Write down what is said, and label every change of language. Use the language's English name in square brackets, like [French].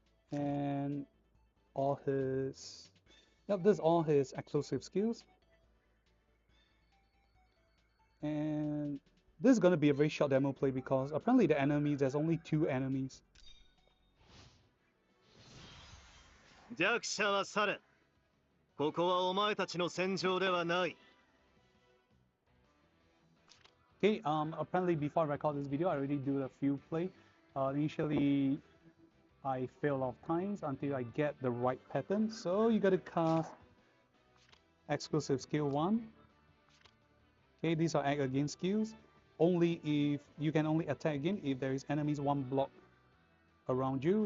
[English] And all his... Yep, this is all his exclusive skills. And this is going to be a very short demo play because apparently the enemies, there's only 2 enemies. [Japanese] 弱者は去れ。ここはお前たちの戦場ではない。 [English] Okay, apparently before I record this video, I already do a few play. Initially, I fail a lot of times until I get the right pattern. So you gotta cast exclusive skill 1. Okay, these are act again skills. Only if you can only attack again if there is enemies 1 block around you.